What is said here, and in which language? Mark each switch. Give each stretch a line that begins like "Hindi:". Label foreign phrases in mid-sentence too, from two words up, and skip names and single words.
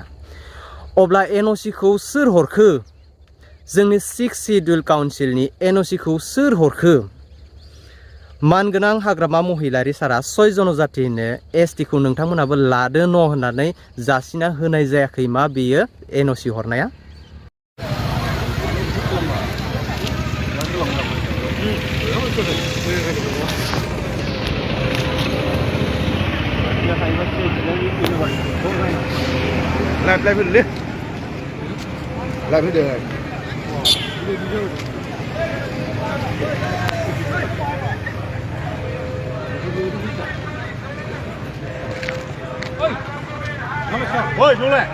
Bodo: अब्ला NOC खौ सोर हरखो? जोंनि 6 शिड्युल काउन्सिलनि NOC खौ सोर हरखो? मानगोनां हाग्रामा महिलारि सारा 6 जनजातिनो ST खौ नोंथांमोनाबो लादो न' होननानै जासिना होनाय जायाखै मा बेयो NOC हरनाया?
Vietnamese: Lại phải đi. Lại phải được. Ôi, xuống lại.